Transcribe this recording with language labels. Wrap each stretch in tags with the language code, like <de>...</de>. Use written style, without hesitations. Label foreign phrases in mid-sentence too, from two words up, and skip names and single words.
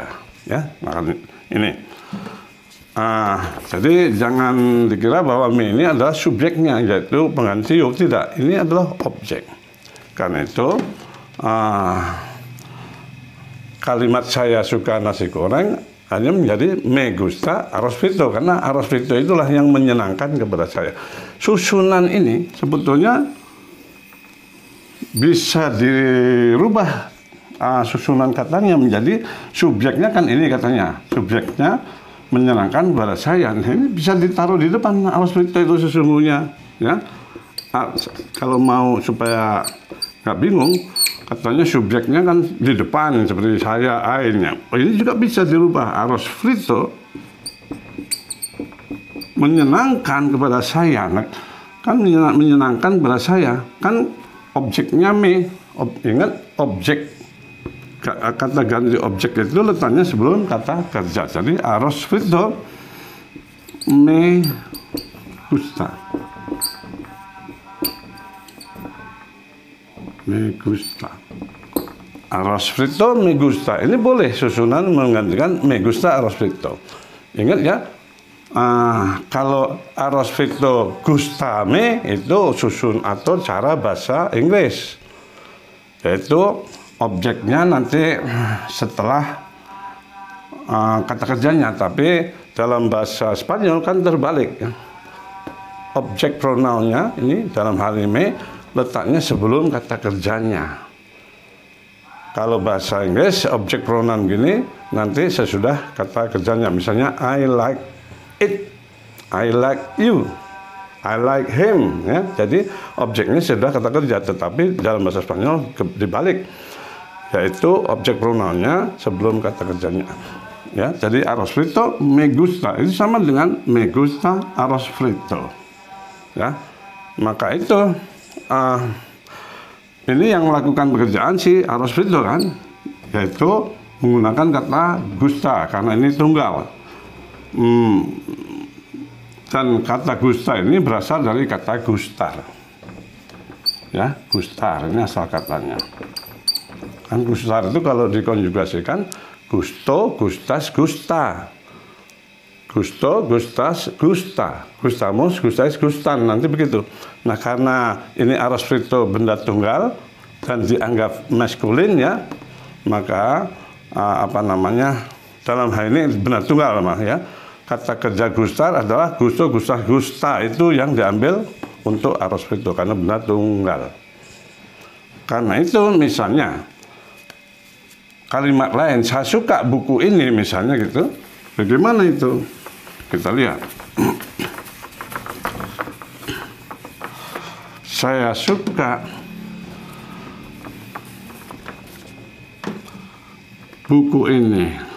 <id>Ya, maka ini. Jadi jangan dikira bahwa me ini adalah subjeknya, yaitu pengganti yuk. Tidak, ini adalah objek. Karena itu kalimat saya suka nasi goreng hanya menjadi</id> <es>me gusta arroz frito,</es> <id>karena</id> <es>arroz frito</es> <id>itulah yang menyenangkan kepada saya. Susunan ini sebetulnya bisa dirubah, susunan katanya menjadi subjeknya kan ini katanya, subjeknya menyenangkan kepada saya. Ini bisa ditaruh di depan</id> <es>arroz frito</es> <id>itu sesungguhnya ya. Kalau mau supaya nggak bingung, katanya subjeknya kan di depan seperti saya, airnya. Ini juga bisa dirubah.</id> <es>Arroz frito</es> <id>menyenangkan kepada saya. Kan menyenangkan kepada saya. Kan objeknya me. Ingat objek. Kata ganti objek itu letaknya sebelum kata kerja.</id> <es>Jadi arroz frito me gusta. Me gusta. Arroz frito me gusta.</es> <id>Ini boleh susunan menggantikan</id> <es>me gusta arroz frito.</es> <id>Ingat ya, kalau</id> <es>arroz frito gusta me</es> <id>itu susun atau cara bahasa Inggris. Yaitu objeknya nanti setelah kata kerjanya. Tapi dalam bahasa Spanyol kan terbalik. Ya. Objek pronounnya ini dalam hal ini letaknya sebelum kata kerjanya. Kalau bahasa Inggris, objek pronoun gini nanti sesudah kata kerjanya. Misalnya,</id> <en>I like it, I like you, I like him.</en> <id>Ya. Jadi objeknya sudah kata kerja, tetapi dalam bahasa Spanyol dibalik, yaitu objek pronounnya sebelum kata kerjanya. Ya. Jadi</id> <es>arroz frito me gusta</es> <id>itu sama dengan</id> <es>me gusta arroz frito.</es> <id>Ya. Maka itu ini yang melakukan pekerjaan si</id> <es>arroz frito</es> <id>kan, yaitu menggunakan kata gusta karena ini tunggal. Dan kata gusta ini berasal dari kata gustar. Ya, gustar ini asal katanya. Kan gustar itu kalau dikonjugasikan</id> <es>gusto, gustas, gusta. Gusto, gustas, gusta. Gustamos, gustais, gustan.</es> <id>Nanti begitu. Nah, karena ini</id> <es>arroz frito</es> <id>benda tunggal dan dianggap maskulin ya, maka dalam hal ini benda tunggal ya. Kata kerja gustar adalah</id> <es>gusto, gustas, gusta.</es> <id>Itu yang diambil untuk</id> <es>arroz frito</es> <id>karena benda tunggal. Karena itu misalnya kalimat lain, saya suka buku ini misalnya gitu. Bagaimana itu? Kita lihat. Saya suka buku ini.</id>